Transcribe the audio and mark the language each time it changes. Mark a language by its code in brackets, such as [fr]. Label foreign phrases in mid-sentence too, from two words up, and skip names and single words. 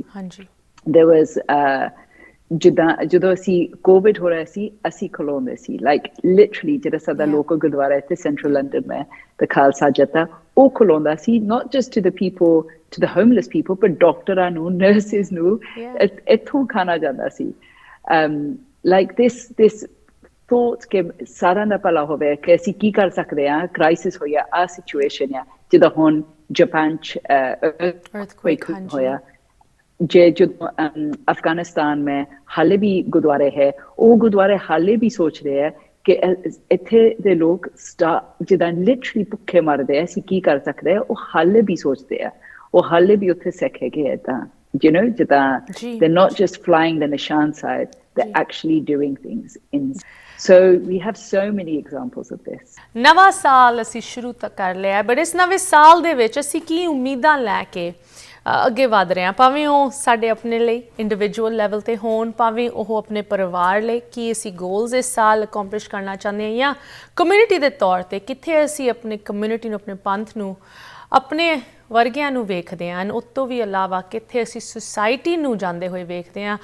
[en] There was [pa] ਜਦੋਂ ਅਸੀਂ ਕੋਵਿਡ ਹੋ ਰਿਹਾ ਸੀ, ਅਸੀਂ ਖਲੋਂਦੇ ਸੀ, [en] like literally [pa] ਜਿਹੜਾ ਸਾਡਾ ਲੋਕਲ ਗੁਰਦੁਆਰਾ ਇੱਥੇ ਸੈਂਟਰਲ ਲੰਡਨ ਮੈਂ, the ਖਾਲਸਾ ਜੱਥਾ, ਉਹ ਖਲੋਂਦਾ ਸੀ, [en] not just to the people, to the homeless people, but [pa] ਡਾਕਟਰਾਂ ਨੂੰ, ਨਰਸਿਸ ਨੂੰ ਇੱਥੋਂ ਖਾਣਾ ਜਾਂਦਾ ਸੀ। [en] like this thought [pa] ਕਿ ਸਾਰਿਆਂ ਦਾ ਭਲਾ ਹੋਵੇ, ਕਿ ਅਸੀਂ ਕੀ ਕਰ ਸਕਦੇ ਹਾਂ, ਕ੍ਰਾਈਸਿਸ ਹੋਇਆ, ਆਹ ਸਿਚੁਏਸ਼ਨ ਆ, ਜਿੱਦਾਂ ਹੁਣ ਜਾਪਾਨ 'ਚ earthquake ਹੋਇਆ, ਜੇ ਜਦੋਂ ਅਫਗਾਨਿਸਤਾਨ में ਹਾਲੇ ਵੀ ਗੁਰਦੁਆਰੇ ਹੈ, ਉਹ ਗੁਰਦੁਆਰੇ ਹਾਲੇ ਵੀ ਸੋਚ ਰਹੇ ਹੈ ਕਿ ਇੱਥੇ ਦੇ ਲੋਕ ਜਿੱਦਾਂ ਲਿਟਰਲੀ ਭੁੱਖੇ ਮਰਦੇ ਆ, ਅਸੀਂ ਕੀ ਕਰ ਸਕਦੇ ਆ, ਉਹ ਹਾਲੇ ਵੀ ਸੋਚਦੇ ਆ, ਉਹ ਹਾਲੇ ਵੀ ਉੱਥੇ ਸਿੱਖ ਹੈਗੇ ਆ ਤਾਂ ਜਿੱਦਾਂ [en] they're not just flying the [pa] ਨਿਸ਼ਾਨ [en] side, they're actually doing things in. So we have so many examples of this. [pa] ਨਵਾਂ ਸਾਲ ਅਸੀਂ ਸ਼ੁਰੂ ਤਾਂ ਕਰ ਲਿਆ, ਬਟ ਇਸ ਨਵੇਂ ਸਾਲ ਦੇ ਵਿੱਚ ਅਸੀਂ ਕੀ ਉਮੀਦਾਂ ਲੈ ਕੇ ਅੱਗੇ ਵਧ ਰਹੇ ਹਾਂ, ਭਾਵੇਂ ਉਹ ਸਾਡੇ ਆਪਣੇ ਲਈ [en] individual level [pa] 'ਤੇ ਹੋਣ, ਭਾਵੇਂ ਉਹ ਆਪਣੇ ਪਰਿਵਾਰ ਲਈ ਕੀ ਅਸੀਂ ਗੋਲਸ ਇਸ ਸਾਲ ਅਕੰਪਲਿਸ਼ ਕਰਨਾ ਚਾਹੁੰਦੇ ਹਾਂ, ਜਾਂ ਕਮਿਊਨਿਟੀ ਦੇ ਤੌਰ 'ਤੇ ਕਿੱਥੇ ਅਸੀਂ ਆਪਣੀ ਕਮਿਊਨਿਟੀ ਨੂੰ, ਆਪਣੇ ਪੰਥ ਨੂੰ, ਆਪਣੇ ਵਰਗਿਆਂ ਨੂੰ ਵੇਖਦੇ ਹਾਂ, ਉਸ ਤੋਂ ਵੀ ਇਲਾਵਾ ਕਿੱਥੇ ਅਸੀਂ ਸੁਸਾਇਟੀ ਨੂੰ ਜਾਂਦੇ ਹੋਏ ਵੇਖਦੇ ਹਾਂ।